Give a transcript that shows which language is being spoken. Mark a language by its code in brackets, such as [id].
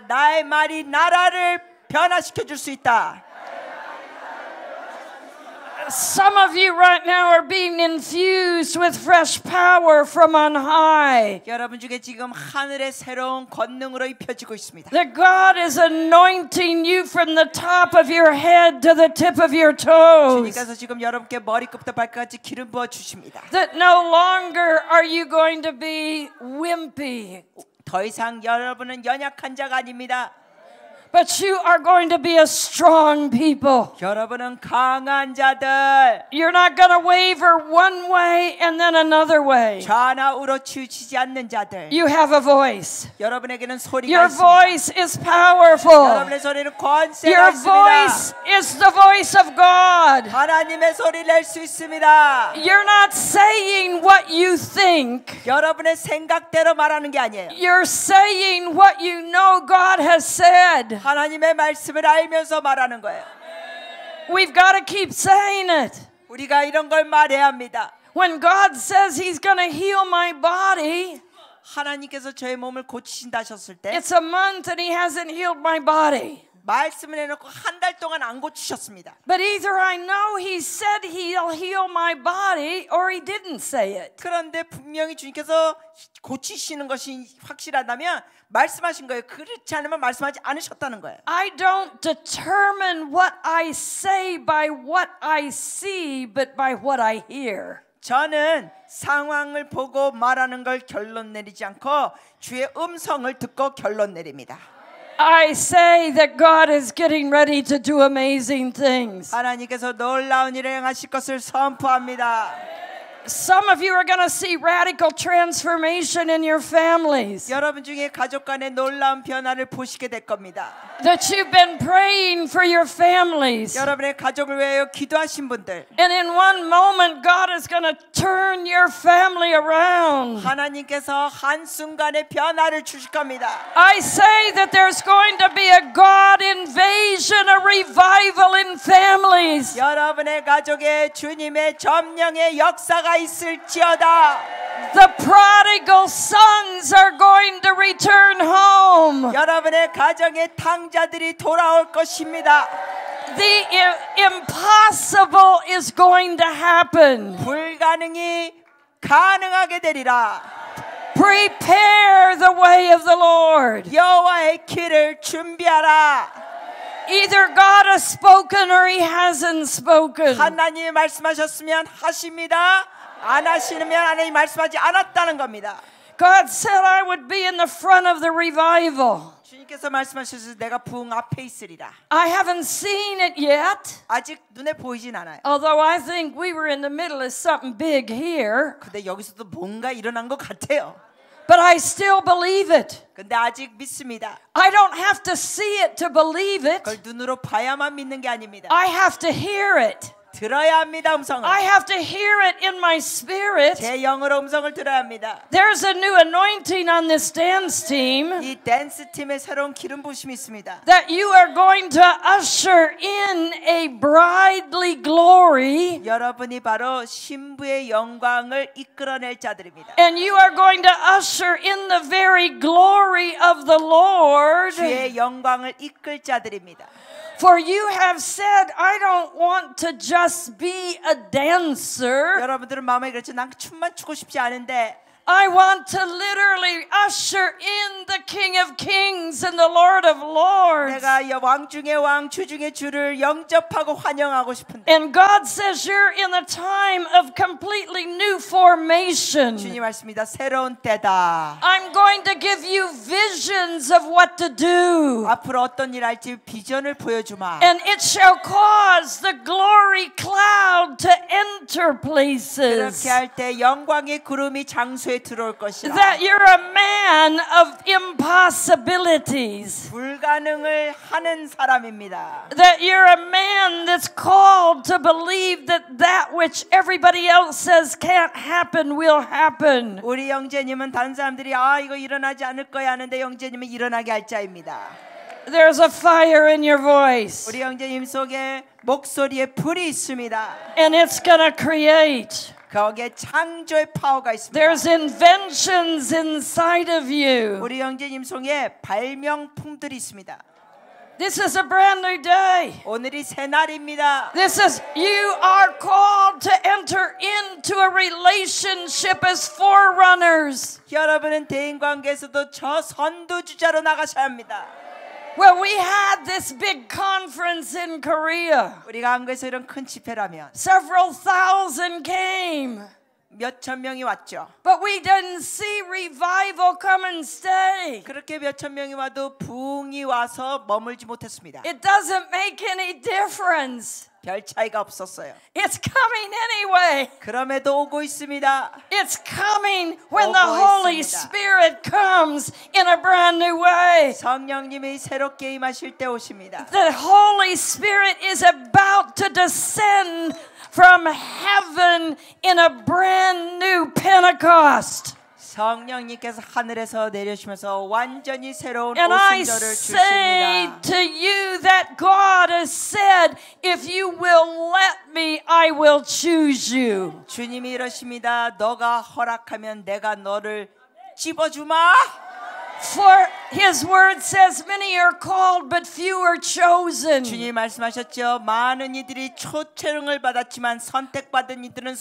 [ko] 나의 말이 나라를 변화시켜 줄 수 있다. [en] Some of you right now are being infused with fresh power from on high. [ko] 여러분 중에 지금 하늘의 새로운 권능으로 입혀지고 있습니다. [en] That God is anointing you from the top of your head to the tip of your toes. [ko] 주님께서 지금 여러분께 머리끝부터 발끝까지 기름 부어 주십니다. [en] That no longer are you going to be wimpy, [ko] 더 이상 여러분은 연약한 자가 아닙니다. [en] but you are going to be a strong people. [ko] 여러분은 강한 자들. [en] You're not going to waver one way and then another way. [ko] 좌나 우로 치우치지 않는 자들. [en] You have a voice. [ko] 여러분에게는 소리가 [en] Your [ko] 있습니다. [en] voice is powerful. [ko] 여러분의 소리는 권세가 [en] Your [ko] 있습니다. [en] voice is the voice of God. [ko] 하나님의 소리를 낼 수 있습니다. [en] You're not saying what you think. [ko] 여러분의 생각대로 말하는 게 아니에요. [en] You're saying what you know God has said. [ko] 하나님의 말씀을 알면서 말하는 거예요. [en] We've got to keep saying it. [ko] 우리가 이런 걸 말해야 합니다. [en] When God says He's going to heal my body, [ko] 하나님께서 저의 몸을 고치신다 하셨을 때 [en] it's a month and He hasn't healed my body. [ko] 말씀을 해놓고 한 달 동안 안 고치셨습니다. [en] But either I know He said He'll heal my body or He didn't say it. [ko] 그런데 분명히 주님께서 고치시는 것이 확실하다면 말씀하신 거예요. 그렇지 않으면 말씀하지 않으셨다는 거예요. [en] I don't determine what I say by what I see, but by what I hear. [ko] 저는 상황을 보고 말하는 걸 결론 내리지 않고 주의 음성을 듣고 결론 내립니다. [en] I say that God is getting ready to do amazing things. [ko] 하나님께서 놀라운 일을 행하실 것을 선포합니다. [en] Some of you are going to see radical transformation in your families. [ko] 여러분 중에 가족 간의 놀라운 변화를 보시게 될 겁니다. [en] That you've been praying for your families. [ko] 여러분의 가족을 위하여 기도하신 분들, [en] And in one moment, God is going to turn your family around. [ko] 하나님께서 한순간에 변화를 주실 겁니다. [en] I say that there's going to be a God invasion, a revival in families. [ko] 여러분의 가족에 주님의 점령의 역사가 있을지어다. [en] The prodigal sons are going to return home. [ko] 여러분의 가정의 탕자들이 돌아올 것입니다. [en] The impossible is going to happen. [ko] 불가능이 가능하게 되리라. [en] Prepare the way of the Lord. [ko] 여호와의 길을 준비하라. [en] Either God has spoken or He hasn't spoken. [ko] 하나님이 말씀하셨으면 하십니다. 안 하시면 하나님이 말씀하지 않았다는 겁니다. [en] God said I would be in the front of the revival. [ko] 주님께서 말씀하셔서 내가 부흥 앞에 있으리라. [en] I haven't seen it yet. [ko] 아직 눈에 보이진 않아요. [en] Although I think we were in the middle of something big here. [ko] 근데 여기서도 뭔가 일어난 것 같아요. [en] But I still believe it. [ko] 근데 아직 믿습니다. [en] I don't have to see it to believe it. [ko] 그걸 눈으로 봐야만 믿는 게 아닙니다. [en] I have to hear it. [ko] 들어야 합니다. 음성을. [en] I have to hear it in my spirit. [ko] 제 영으로 음성을 들어야 합니다. [en] There's a new anointing on this dance team. [ko] 이 댄스 팀에 새로운 기름 부심이 있습니다. [en] That you are going to usher in a bridely glory. [ko] 여러분이 바로 신부의 영광을 이끌어낼 자들입니다. [en] And you are going to usher in the very glory of the Lord. [ko] 주의 영광을 이끌 자들입니다. [en] For you have said, I don't want to just be a dancer. [ko] 여러분들은 마음에 그렇죠. 난 춤만 추고 싶지 않은데 [en] I want to literally usher in the King of Kings and the Lord of Lords. [ko] 내가 왕 중의 왕, 주 중의 주를 영접하고 환영하고 싶은데. [en] And God says you're in a time of completely new formation. [ko] 주님 말씀입니다. 새로운 때다. [en] I'm going to give you visions of what to do. [ko] 앞으로 어떤 일 할지 비전을 보여주마. [en] And it shall cause the glory cloud to enter places. [ko] 그렇게 할 때 영광의 구름이 장소에 들어올 것이라. [en] That you're a man of impossibilities. [ko] 불가능을 하는 사람입니다. [en] That you're a man that's called to believe that that which everybody else says can't happen will happen. [ko] 우리 영재님은 다른 사람들이 이거 일어나지 않을 거야 하는데 영재님은 일어나게 할 자입니다. [en] There's a fire in your voice. [ko] 우리 영재님 속에 목소리에 불이 있습니다. [en] And it's gonna create. [ko] 거기에 창조의 파워가 있습니다. [en] There's inventions inside of you. [ko] 우리 영재님 속에 발명품들이 있습니다. [en] This is a brand new day. [ko] 오늘이 새 날입니다. [en] This is, you are called to enter into a relationship as forerunners. [ko] 여러분은 대인 관계에서도 저 선두주자로 나가셔야 합니다. [en] Well, we had this big conference in Korea. [ko] 우리가 한국에서 이런 큰 집회라면 [en] Several thousand came. [ko] 몇천 명이 왔죠. [en] But we didn't see revival come and stay. [ko] 그렇게 몇천 명이 와도 부흥이 와서 머물지 못했습니다. [en] It doesn't make any difference. [ko] 별 차이가 없었어요. [en] It's coming anyway. [ko] 그럼에도 오고 있습니다. [en] It's coming when the Holy Spirit comes in a brand new way. [ko] 성령님이 새롭게 임하실 때 오십니다. [en] The Holy Spirit is about to descend from heaven in a brand new Pentecost. [ko] 성령님께서 하늘에서 내려오시면서 완전히 새로운 [en] And I [ko] 오순절을 [en] say [ko] 주십니다. [en] to you that God has said, if you will let me, I will choose you. [ko] 주님이 이러십니다. 너가 허락하면 내가 너를 집어주마. [en] For His word says, many are called, but few are chosen. [ko] 주님 말씀하셨죠. 많은 이들이 초청을 받았지만 선택받은 이들은